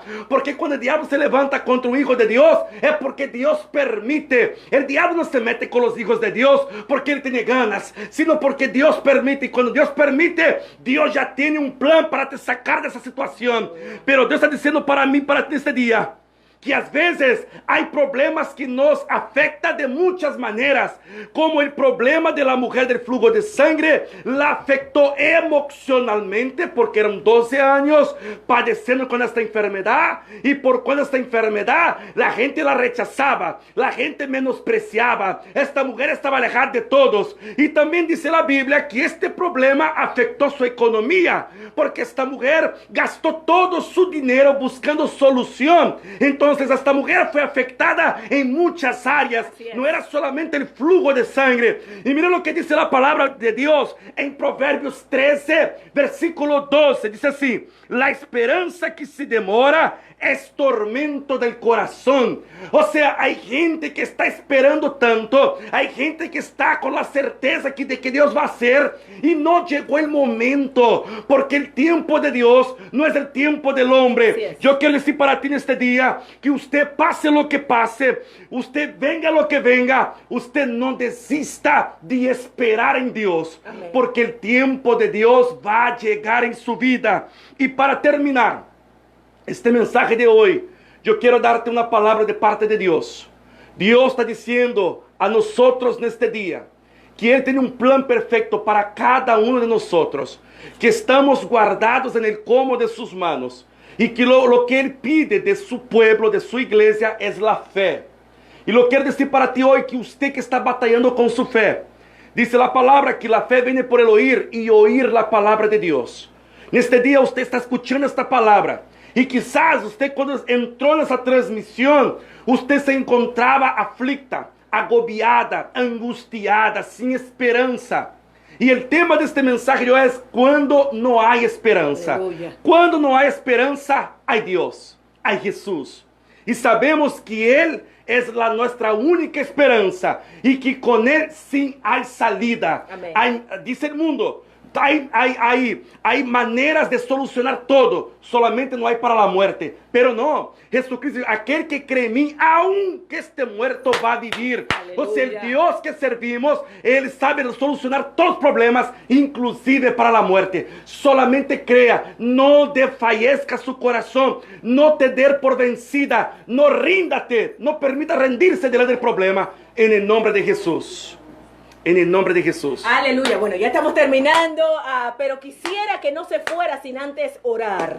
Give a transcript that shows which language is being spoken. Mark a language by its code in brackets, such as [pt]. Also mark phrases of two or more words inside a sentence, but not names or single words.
[es] Porque cuando el diablo se levanta contra un hijo de Dios, es porque Dios permite. El diablo no se mete con los hijos de Dios porque él tiene ganas, sino porque Dios permite. Y cuando Dios permite, Dios ya tiene un plan para te sacar de esa situación. Pero Dios está diciendo para mí, para ti este día: que [pt] às vezes há problemas que nos afectam de muitas maneiras, como o problema da mulher [es] del flujo de sangre, [pt] la afectou emocionalmente, porque eram 12 anos padecendo com esta enfermedade, e por quando esta enfermedade, a gente la rechazava, a gente menospreciava, esta mulher estava alejada de todos, e também diz a Bíblia que este problema afectou sua economia, porque esta mulher gastou todo su dinheiro buscando solução. Então esta mulher foi afectada em muitas áreas, não era solamente o [es] flujo de sangre. [pt] E mira o que diz a palavra de Deus em Provérbios 13, versículo 12, diz assim: la esperança que se demora é tormento del coração. Ou seja, há gente que está esperando tanto, há gente que está com a certeza de que Deus vai fazer e não chegou o momento, porque o tempo de Deus não é o tempo do homem. Eu quero dizer para ti neste dia que você passe o que passe, você venga o que venga, você não desista de esperar em Deus, Amém. porque o tempo de Deus vai chegar em sua vida. [es] E para terminar este mensaje de hoy, yo quiero darte una palabra de parte de Dios. Dios está diciendo a nosotros neste día que Él tiene un plan perfecto para cada uno de nosotros, que estamos guardados en el como de sus manos, y que lo que Él pide de su pueblo, de su iglesia, es la fe. Y lo quiero decir para ti hoy, que usted que está batallando con su fe, dice la palabra que la fe viene por el oír, y oír la palabra de Dios. Neste día usted está escuchando esta palabra, e quizás usted [pt] quando entrou nessa transmissão, [es] usted se encontrava aflicta, agobiada, angustiada, [pt] sem esperança. E o tema deste mensagem é quando não há esperança. Aleluia. Quando não há esperança, há Deus, há Jesus. E sabemos que Ele é a nossa única esperança e que com Ele sim há salida. Diz o mundo. Hay maneiras de solucionar todo, solamente não há para a muerte. Pero não, Jesucristo, aquele que crê em mim, [es] aunque este muerto [pt] vá viver. Ou seja, o Deus que servimos, Ele sabe solucionar todos os problemas, inclusive para a muerte. Solamente creia, não desfallezca su coração, não te dê por vencida, não ríndate, não permita rendirse diante do problema, [es] en el nombre de Jesús. En el nombre de Jesús. Aleluya. Bueno, ya estamos terminando, pero quisiera que no se fuera sin antes orar.